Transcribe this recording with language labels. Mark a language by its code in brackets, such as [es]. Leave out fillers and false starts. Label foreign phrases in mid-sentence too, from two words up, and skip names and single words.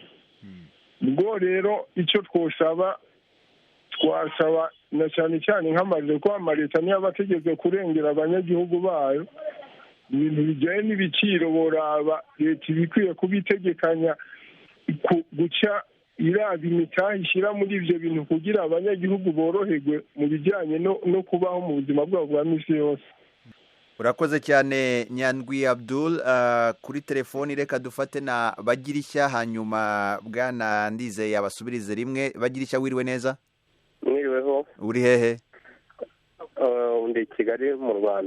[rn] Ubwo rero icyo twasaba na cyane cyane nk'amareta, ko amareta niyo aba ategetse kurengera abanyagihugu bayo. Ibintu bijyanye n'ibiciro boraba leta ibikwiye kubitegekanya guca iraba imitahe ishyira muri ibyo bintu kugira abanyagihugu boroherwe mu bijyanye no kubaho mu buzima bwabo bwa minsi yose. urakoze cyane Nyandwi Abdul. Kuri telefoni reka dufate na Bagirishya, hanyuma bwana Ndizeye abasubirize rimwe. Bagirishya, wiriwe neza? mwiriweho. uri hehe? Ndi Kigali mu Rwanda.